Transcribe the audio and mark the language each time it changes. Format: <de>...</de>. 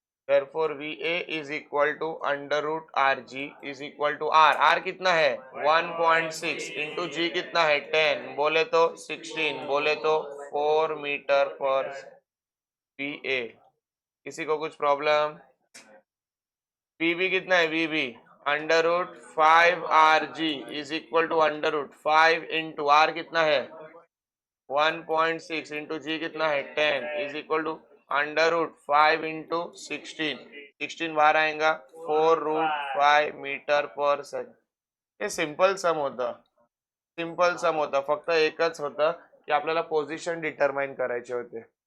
<en>therefore VA is equal to under root RG is equal to R।</en> <hi>R कितना है? 1.6 into G कितना है? 10, बोले तो 16, बोले तो 4 मीटर पर VA। किसी को कुछ प्रॉब्लम? VB कितना है?</hi> <en>VB under root 5RG is equal to under root 5 into R</en> <hi>कितना है?</hi> <en>1.6 into G</en> <hi>कितना है?</hi> <en>10 is equal to under root 5 into 16, 16</en> <hi>बाहर आएगा,</hi> <en>4√5 metre पर second.</en> <mr>हे सिंपल सम होता, सिंपल सम होता, फक्त एकच होतं की आपल्याला पोझिशन डिटरमाइन करायचे होते।</mr>